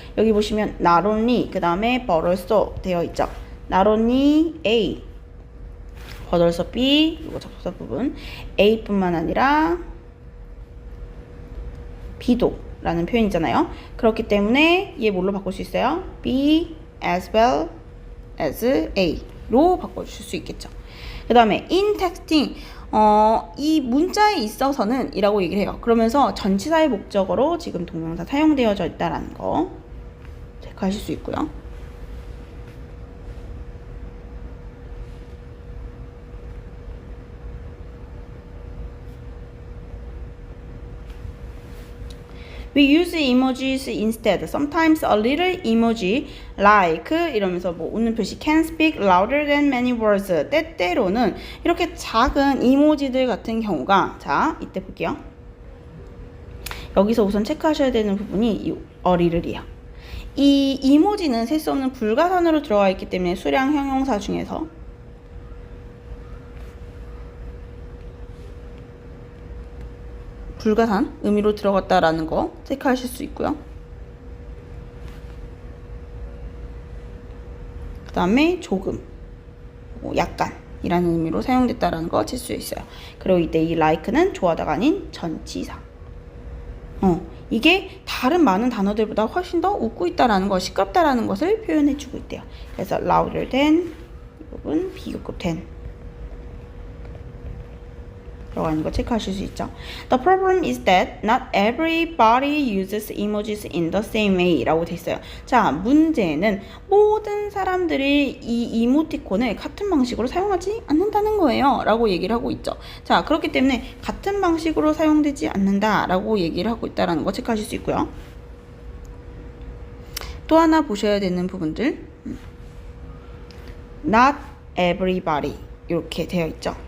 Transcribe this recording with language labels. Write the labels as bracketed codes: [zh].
[ko] 여기 보시면 [en] not only [ko] 그 다음에 [en] but also [ko] 되어 있죠. [en] not only A but also B, [ko] 이거 접속사 부분 A 뿐만 아니라 B도 라는 표현이잖아요. 그렇기 때문에 얘 뭘로 바꿀 수 있어요? [en] B as well as A로 [ko] 바꿔주실 수 있겠죠. 그 다음에 [en] in texting [ko] 이 문자에 있어서는 이라고 얘기를 해요. 그러면서 전치사의 목적어로 지금 동명사 사용되어져 있다라는 거 체크하실 수 있고요. [en] We use emojis instead. Sometimes a little emoji like [ko] 이러면서 뭐 웃는 표시 [en] can speak louder than many words. [ko] 때때로는 이렇게 작은 이모지들 같은 경우가 자 이때 볼게요. 여기서 우선 체크하셔야 되는 부분이 이 a little이에요. 이 이모지는 셀 수 없는 불가산으로 들어가 있기 때문에 수량 형용사 중에서 불가산 의미로 들어갔다라는 거 체크하실 수 있고요. 그 다음에 조금, 약간이라는 의미로 사용됐다라는 거 칠 수 있어요. 그리고 이때 이 like는 좋아하다가 아닌 전치사. 이게 다른 많은 단어들보다 훨씬 더 웃고 있다라는 거, 시끄럽다라는 것을 표현해주고 있대요. 그래서 [en] louder than [ko] 이 부분 비교급 than 들어가는 거 체크하실 수 있죠. [en] The problem is that not everybody uses emojis in the same way [ko] 라고 돼 있어요. 자, 문제는 모든 사람들이 이 이모티콘을 같은 방식으로 사용하지 않는다는 거예요 라고 얘기를 하고 있죠. 자, 그렇기 때문에 같은 방식으로 사용되지 않는다 라고 얘기를 하고 있다는 거 체크하실 수 있고요. 또 하나 보셔야 되는 부분들, [en] not everybody [ko] 이렇게 되어 있죠.